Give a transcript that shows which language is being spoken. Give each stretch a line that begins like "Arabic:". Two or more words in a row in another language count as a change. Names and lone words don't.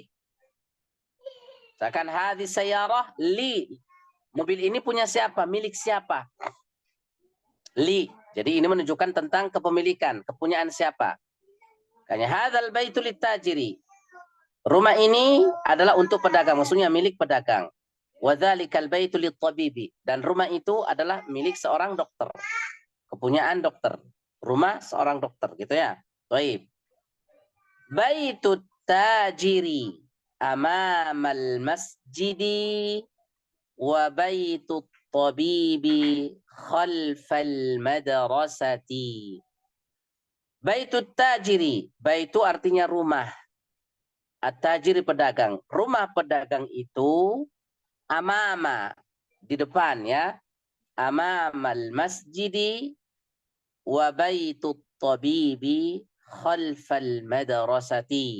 Indonesian: Misalkan hadis
Arabic: سيارة لي.
Indonesian: Mobil ini punya siapa? Milik siapa? Li. Jadi ini menunjukkan tentang kepemilikan, kepunyaan siapa. Kayaknya
Arabic: هذا البيت للتاجر.
Indonesian: Rumah ini adalah untuk pedagang, maksudnya milik pedagang.
Arabic: وذلك البيت للطبيب.
Indonesian: Dan rumah itu adalah milik seorang dokter. Kepunyaan dokter. Rumah seorang dokter, gitu ya. Baik.
Arabic: بيت التاجر أمام المسجد وبيت الطبيب خلف المدرسة. بيت التاجر,
Indonesian: baitu artinya rumah. At-tajiri pedagang. Rumah pedagang itu amama, di depan ya.
Arabic: أمام المسجد وبيت الطبيب خلف المدرسة.